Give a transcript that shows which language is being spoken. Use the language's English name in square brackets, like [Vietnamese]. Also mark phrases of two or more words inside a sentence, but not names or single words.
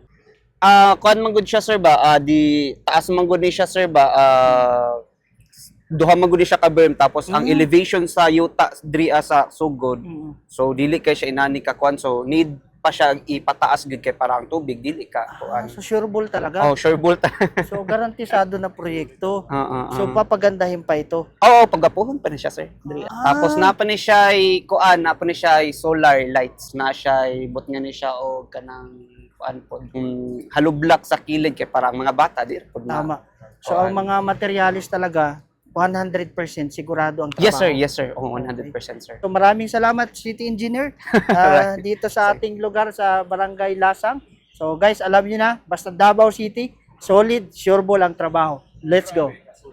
[Cebuano] Kuan manggod siya, sir, ba, di taas manggod ni siya, sir, ba, duha manggod ni siya ka berm, tapos ang elevation sa yuta diri sa sugod. So dili kay siya inani ka kuan, so need pa siya ipataas gid kay para ang tubig dili ka kuan. [English] So, sure ball talaga. Sure bolt. [Filipino] So, garantisado na proyekto. [Cebuano] Oo. [Filipino] So, papagandahin pa ito. [Cebuano] Pagapuhon pa ni siya, sir. Tapos napa ni siya napa ni siya [English] solar lights, [Cebuano] na siya but nga ni siya og kanang kuan po, halublak sa kilid kay para ang mga bata di pod na. [Filipino] Tama. So, ang mga materialis talaga, 100% sigurado ang trabaho. [English] Yes sir. Oo, 100% sir. [Filipino] So, maraming salamat, City Engineer, dito sa ating lugar sa Barangay Lasang. So, guys, alam niyo na, basta Davao City, solid, [English] sure ball [Filipino] ang trabaho. [English] Let's go.